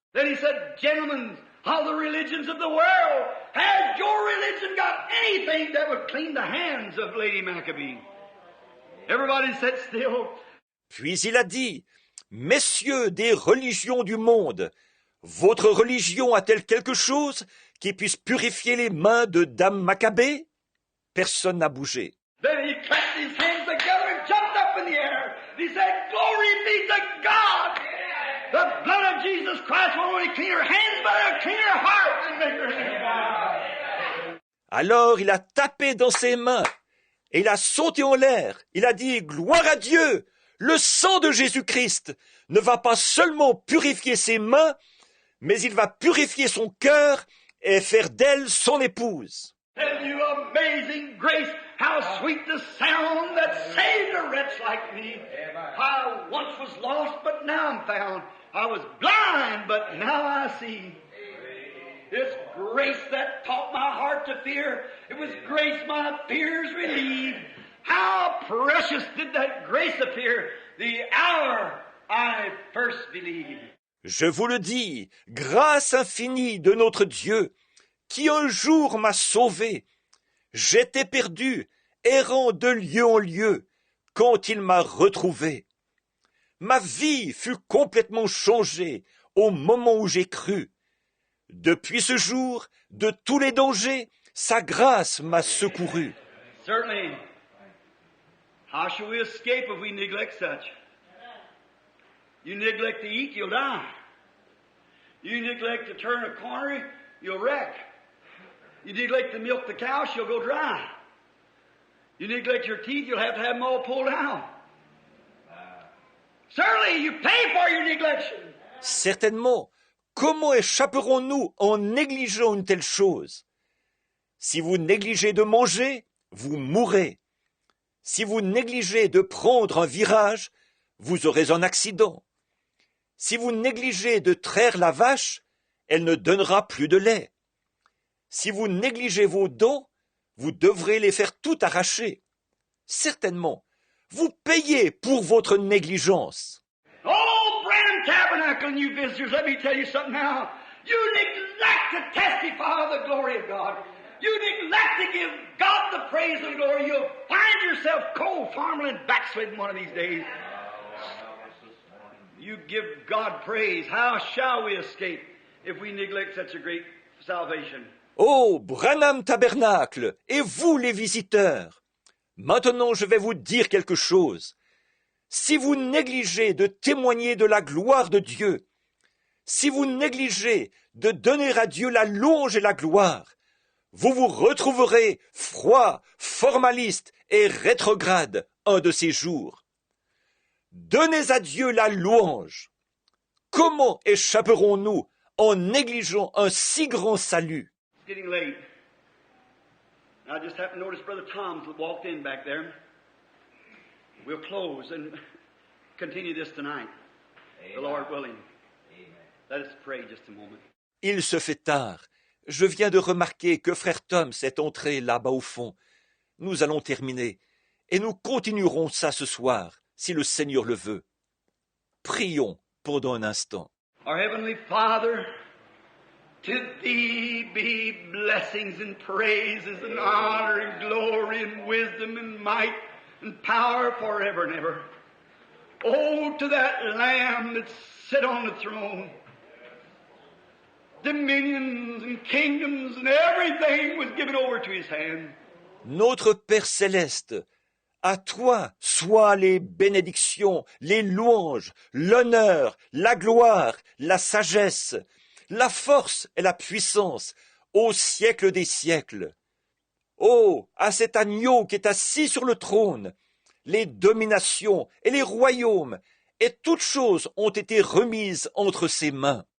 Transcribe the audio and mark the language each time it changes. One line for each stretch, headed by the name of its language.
English: Then he said, "Gentlemen of the religions of the world, has your religion got anything that would clean the hands of Lady Maccabee?" Everybody sat still.
French: Puis il a dit, « Messieurs des religions du monde, votre religion a-t-elle quelque chose qui puisse purifier les mains de Dame Maccabée ?» Personne n'a bougé.
English: Then he clapped his hands together and jumped up in the air. He said, "Glory be to God! The blood of Jesus Christ will only clean her hands, but it'll clean her heart and make her hands."
French: Alors il a tapé dans ses mains et il a sauté en l'air. Il a dit « Gloire à Dieu! Le sang de Jésus-Christ ne va pas seulement purifier ses mains, mais il va purifier son cœur et faire d'elle son épouse. »
English: Tell you amazing grace, how sweet the sound that saved a wretch like me. I once was lost, but now I'm found. I was blind, but now I see. It's grace that taught my heart to fear. It was grace my fears relieved. How precious did that grace appear the hour I first believed.
French: Je vous le dis, grâce infinie de notre Dieu, qui un jour m'a sauvé. J'étais perdu, errant de lieu en lieu, quand il m'a retrouvé. Ma vie fut complètement changée au moment où j'ai cru. Depuis ce jour, de tous les dangers, sa grâce m'a secouru.
English: Certainly. How shall we escape if we neglect such? You neglect to eat, you'll die. You neglect to turn a corner, you'll wreck. You neglect to milk the cow, she'll go dry. You neglect your teeth, you'll have to have them all pulled out. Certainly, you pay for your neglection.
French: Certainement. Comment échapperons-nous en négligeant une telle chose? Si vous négligez de manger, vous mourrez. Si vous négligez de prendre un virage, vous aurez un accident. Si vous négligez de traire la vache, elle ne donnera plus de lait. Si vous négligez vos dents, vous devrez les faire tout arracher. Certainement, vous payez pour votre négligence.
English: Oh, Branham Tabernacle and you visitors, let me tell you something now. You neglect to testify of the glory of God. You neglect to give God the praise and glory. You'll find yourself cold, farming, and backsliding one of these days. You give God praise. How shall we escape if we neglect such a great salvation?
French: Oh, Branham Tabernacle, et vous les visiteurs, maintenant je vais vous dire quelque chose. Si vous négligez de témoigner de la gloire de Dieu, si vous négligez de donner à Dieu la louange et la gloire, vous vous retrouverez froid, formaliste et rétrograde un de ces jours. Donnez à Dieu la louange. Comment échapperons-nous en négligeant un si grand salut?
English: It's getting late. I just happened to notice Brother Tom's walked in back there. We'll close and continue this tonight, the Lord willing. Let us pray just a moment.
French: Il se fait tard. Je viens de remarquer que frère Tom s'est entré là-bas au fond. Nous allons terminer, et nous continuerons ça ce soir, si le Seigneur le veut. Prions pendant un instant.
English: Our Heavenly Father, to Thee be blessings and praises and honor and glory and wisdom and might and power forever and ever. Oh, to that Lamb that sit on the throne. Dominions and kingdoms and everything was given over to His hand.
French: Notre Père céleste, à toi soient les bénédictions, les louanges, l'honneur, la gloire, la sagesse, la force et la puissance, au siècle des siècles. Oh, à cet agneau qui est assis sur le trône, les dominations et les royaumes et toutes choses ont été remises entre ses mains.